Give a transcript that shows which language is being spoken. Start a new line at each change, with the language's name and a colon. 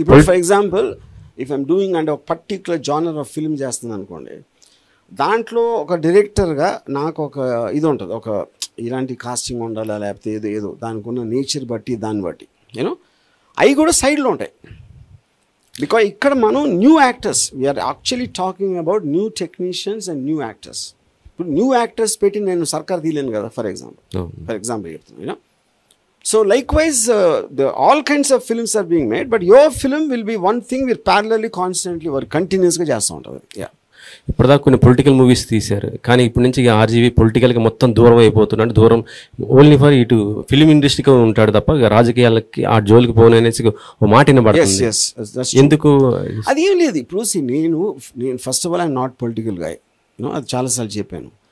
English: for example if I'm doing
Telugu: అంటే ఒక particular genre of film చేస్తున్నాను అనుకోండి, దాంట్లో ఒక డైరెక్టర్గా నాకు ఒక ఇది ఉంటుంది, ఒక ఇలాంటి కాస్టింగ్ ఉండాలా లేకపోతే ఏదో దానికి ఉన్న నేచర్ బట్టి దాన్ని బట్టి యూనో అవి కూడా సైడ్లో ఉంటాయి.
English: because
Telugu: ఇక్కడ మనం
English: New actors, we're actually talking about new technicians and new actors.
Telugu: ఇప్పుడు న్యూ యాక్టర్స్ పెట్టి నేను సర్కార్ తీయలేను కదా
English: for example
Telugu: చెప్తున్నాను you know.
English: So likewise, all kinds of films are being made, but your film will be one thing we're parallelly, constantly or continuously
Telugu: చేస్తూ ఉంటుంది. Yeah, ఇప్పటిదాకా కొన్ని పొలిటికల్ మూవీస్ తీశారు, కానీ ఇప్పటి నుంచి ఇక ఆర్జీవి పొలిటికల్గా మొత్తం దూరం అయిపోతున్నాడు. దూరం
English: only for
Telugu: ఇటు ఫిలిం ఇండస్ట్రీకి ఉంటాడు తప్ప రాజకీయాలకి ఆ జోలికి పోననేసి ఓ మాట వినబడుతుంది. ఎందుకు అది ఏం లేదు. ఇప్పుడు నేను
English: first of all I'm not political guy,
Telugu: అది చాలాసార్లు చెప్పాను.